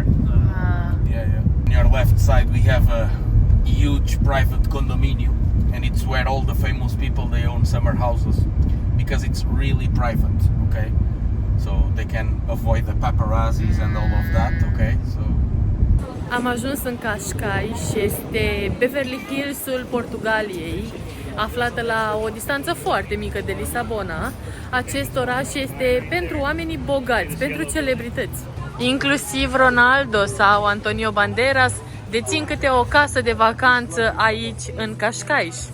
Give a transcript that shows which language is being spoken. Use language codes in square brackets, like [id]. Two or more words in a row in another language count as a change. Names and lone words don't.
[en] Yeah. On your left side, we have a huge private condominium, and it's where all the famous people they own summer houses, because it's really private. Okay, so they can avoid the paparazzis and all of that. Okay, so. [ro] Am ajuns în Cascais și este Beverly Hills-ul Portugaliei, aflată la o distanță foarte mică de Lisabona. Acest oraș este pentru oamenii bogați, pentru celebrități. Inclusiv Ronaldo sau Antonio Banderas dețin câte o casă de vacanță aici în Cascais.